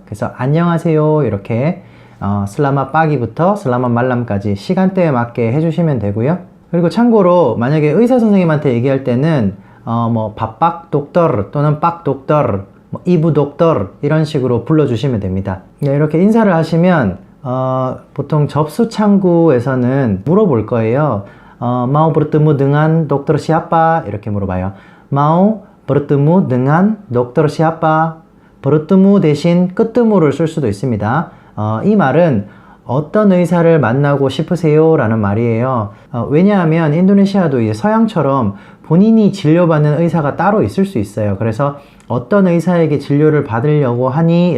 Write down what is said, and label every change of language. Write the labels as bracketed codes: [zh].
[ko] 그래서 안녕하세요 이렇게 슬라마 빠기부터 슬라마 말람까지 시간대에 맞게 해주시면 되고요. 그리고 참고로 만약에 의사 선생님한테 얘기할 때는 바빡 독터 또는 빡 독터, 이부 독터 이런 식으로 불러주시면 됩니다. 네, 이렇게 인사를 하시면 보통 접수 창구에서는 물어볼 거예요. [id] mau bertemu dengan dokter siapa? [ko] 이렇게 물어봐요. [id] mau bertemu dengan dokter siapa? [ko] bertemu 대신 끄뜨무를 쓸 수도 있습니다. 이 말은 어떤 의사를 만나고 싶으세요? 라는 말이에요. 왜냐하면 인도네시아도 이제 서양처럼 본인이 진료받는 의사가 따로 있을 수 있어요. 그래서 어떤 의사에게 진료를 받으려고 하니?